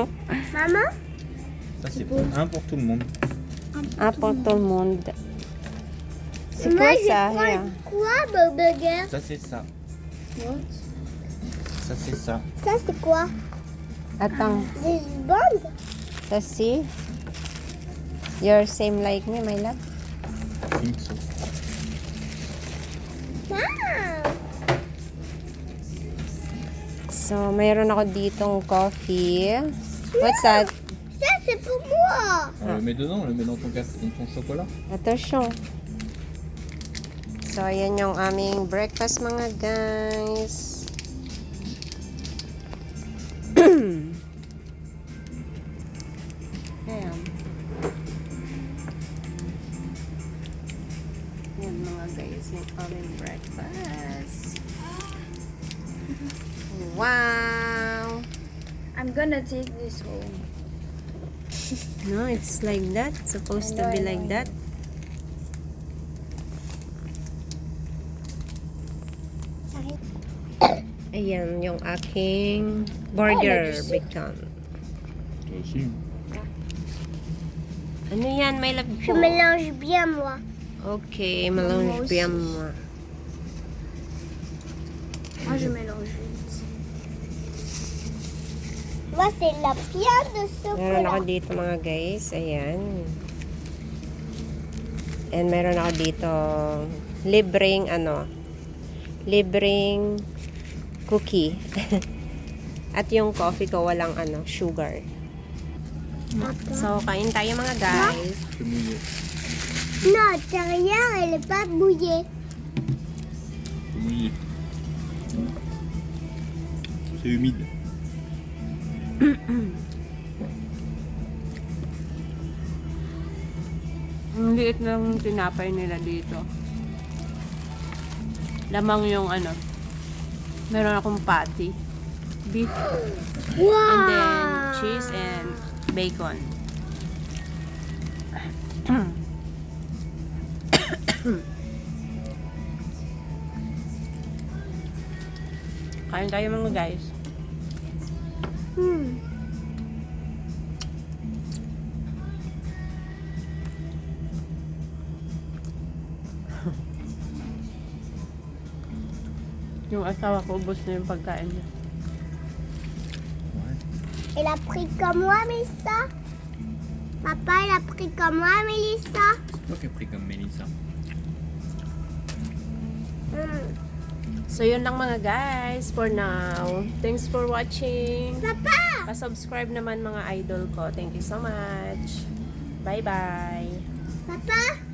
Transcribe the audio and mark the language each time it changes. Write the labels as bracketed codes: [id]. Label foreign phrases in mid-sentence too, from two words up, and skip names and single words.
[fr] maman. Ça c'est pour un pour tout le monde. Ah, pour tout le monde. C'est Moi, quoi je ça? prends [en] Yeah. [fr] quoi, mon burger? Ça c'est ça. ça c'est ça. Ça, c'est quoi? Attends, Des bandes? [en] let's see. You're same like me, my love. I think so. Ah! So, [tl] mayroon ako ditong coffee. [en] What's that? [fr] Ça, c'est pour moi! On le met dedans, on le met dans ton chocolat. Attention. [tl] So, ayan yung aming breakfast mga guys. Ayan. Yan mga guys, yung aming breakfast. [en] Wow! I'm gonna take this home. No, it's like that. Supposed to be like that. [tl] Ayan, yung aking [en] burger bacon. [fr] Aussi. [tl] Ano yan, [en] my love [fr] Je [tl] ko? [fr] mélange bien, moi. Okay, melange bien moi. Moi, je mélange vite. Moi, c'est la viande de [tl] Meron ako [fr] chocolat. [tl] dito mga guys. Ayan. And meron ako dito libreng libreng cookie. At yung coffee ko walang sugar. So, kain tayo mga guys. [fr] C'est mouillé. Non, derrière, elle n'est pas mouillée. C'est mouillé. C'est humide. [tl] Ang liit lang tinapay nila dito. Lamang yung meron akong patty. [en] Beef Wow! and then cheese and bacon. [tl] Kain tayo mga guys. Hmm. Yung asawa ko, ubos na yung pagkain niya. [fr] Elle a pris comme moi, Mélissa. Papa, elle a pris comme moi, Mélissa. C'est toi qui as pris comme Mélissa. Hmm. [tl] So, yun lang mga guys [en] for now. Thanks for watching. [fr] Papa! [tl] Pa-subscribe naman mga idol ko. [en] Thank you so much. Bye-bye. [fr] Papa!